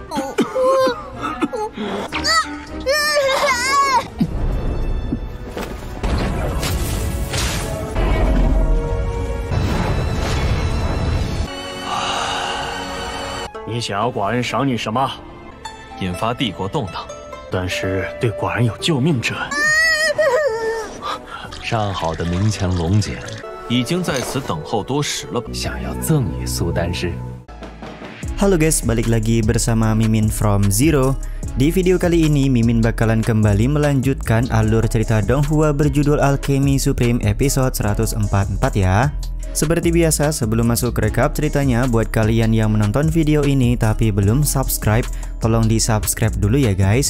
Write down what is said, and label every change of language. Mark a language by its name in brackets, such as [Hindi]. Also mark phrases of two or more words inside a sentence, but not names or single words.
[Chinese] 你想要寡人赏你什么？引发帝国动荡，但是对寡人有救命之恩。上好的明强龙茧，已经在此等候多时了吧？想要赠与苏丹师。 [Indonesian] Halo guys, balik lagi bersama Mimin from Zero. Di video kali ini Mimin bakalan kembali melanjutkan alur cerita Donghua berjudul Alchemy Supreme episode 144 ya. Seperti biasa, sebelum masuk ke recap ceritanya, buat kalian yang menonton video ini tapi belum subscribe, tolong di subscribe dulu ya guys.